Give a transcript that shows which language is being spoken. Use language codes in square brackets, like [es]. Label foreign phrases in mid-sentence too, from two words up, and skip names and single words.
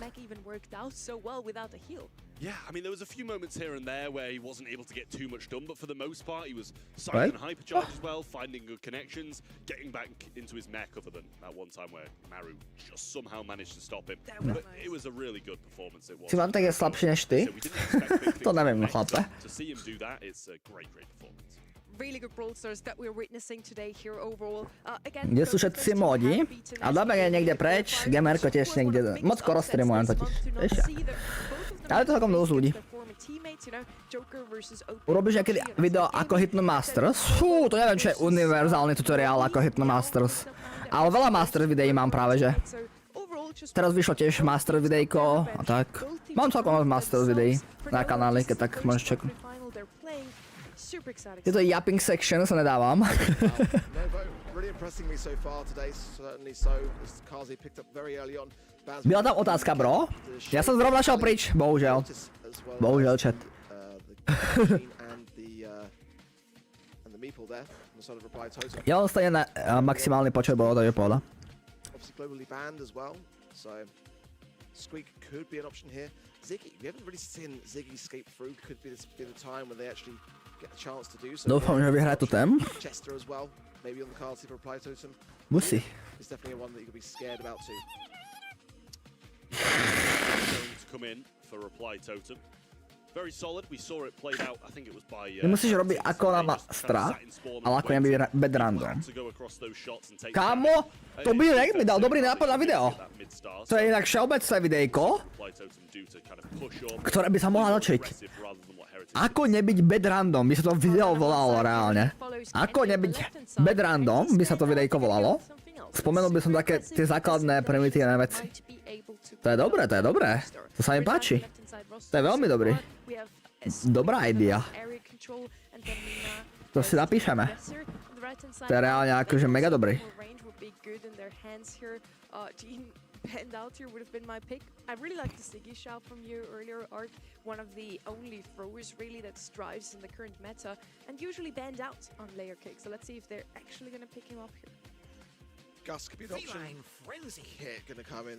[en] mech even worked out so well without a heal. Yeah, I mean, there was a few moments here and there where he wasn't able to get too much done, but for the most part, he was silent and hypercharged as well, finding good connections, getting back into his mech, other than that one time where Maru just somehow managed to stop him. But it was a really good performance, it was. [cs] Simantek je slabší než ty? [en] So we didn't expect big things [cs] To nevím, [en] from him. [cs] chlape. [en] To see him do that, it's a great performance. Really good brawl stars that we're witnessing today here overall. Again, [sk] Kde sú všetci módi? A Dobek je niekde preč, Gamerko tiež niekde, moc skoro streamujem totiž. Ešte. Ale to celkom dosť ľudí. Urobíš niekedy video ako hitnú Masters? Fú, to neviem, čo je univerzálny tutoriál ako hitnú Masters. Ale veľa Masters videí mám práve, že. Teraz vyšlo tiež Master videjko a tak. Mám celkom Master videí na kanáli, keď tak môžeš čeknúť. Tieto [en] yapping section [sk] sa nedávam. [en] Novo really impressing me so far today, certainly so. As Kazi picked up very early on. [sk] Byla tam otázka, bro? Ja som zrovna šel pryč, bohužiaľ. Bohužiaľ, chat. Ja ostane na maximálny počet bodov, je povedal. [en] Obviously globally banned as well, so Squeak could be an option here. Ziggy, we haven't really seen Ziggy escape through. Could be this be the time when they actually get the chance to do so. [sk] Dúfam, že vyhrá tu tém. [en] Chester as well, maybe on the cards for reply totem. [sk] Musí. [en] It's definitely one that you could be scared about too. Going to come in for reply totem. Very solid. We saw it played out. I think it was by. [sk] Nemusíš robiť ako na mastra, ale ako nebyť [en] bed random. [sk] Kámo, to by mi dal dobrý nápad na video. To je inak všeobecné videjko, ktoré by sa mohla natočiť. Ako nebyť [en] bed random [sk] by sa to video volalo reálne. Ako nebyť [en] bed random [sk] by sa to videjko volalo. Spomenul by som také tie základné primitívne veci. To je dobré, to je dobré. To sa mi páči. To je veľmi dobrý. Dobrá idea. To si napíšeme. To je reálne akože mega dobrý. [en] Penned out here would have been my pick. I really like the Siggy shout from you earlier, Art. One of the only throwers really that strives in the current meta and usually banned out on layer kick. So let's see if they're actually going to pick him up here. Gus could be an option. Hit gonna come in.